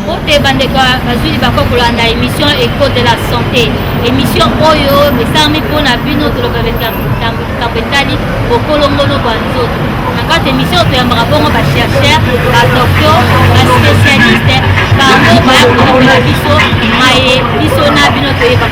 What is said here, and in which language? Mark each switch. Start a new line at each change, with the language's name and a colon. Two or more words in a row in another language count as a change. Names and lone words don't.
Lingala: te bandeko bazuli bako kolanda émission Écho de la santé. Émission oyo besami pona bino tolobeleka kapetali bokolongono banzoto. Na kati émission to yambaka bongo ba chercheur, ba docteur, ba spécialiste, bango ba kolobela biso maye biso na bino to yebaka.